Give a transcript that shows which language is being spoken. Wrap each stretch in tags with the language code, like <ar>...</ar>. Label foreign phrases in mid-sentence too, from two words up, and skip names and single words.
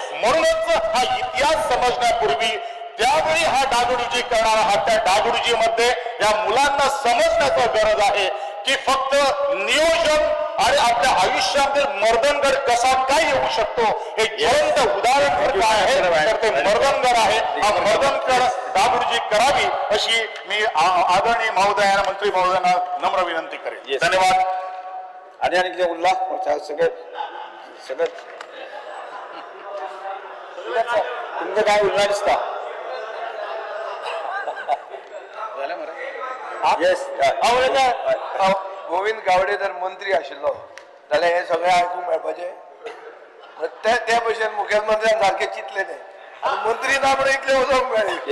<mr>म्हणूनच हा इतिहास समजण्यापूर्वी त्यावेळी हा डागडुजी करणारा हा त्या डागडुजी मध्ये या मुलांना समजण्याची गरज आहे की फक्त नियोजन आणि आपल्या आयुष्यातील मर्दनगड कसा काय येऊ शकतो हे जिवंत उदाहरण काय आहे तर ते मर्दनगड आहे. हा मर्दनगड डागडुजी करावी अशी मी आदरणीय महोदयांना, मंत्री महोदयांना नम्र विनंती करेन. धन्यवाद.</mr> <kok>आणि उल्लाह सगळं तुमचं काय उल्लाह दिसता? गोविंद गावडे जर मंत्री आशिल्लो जाल्यार हे सगळें आयकूंक मेळपाचें. त्या भशेन मुखेलमंत्र्यान सारकें चिंतलें तें, मंत्री ना म्हणून इतलें वचोंक मेळ्ळें.</kok>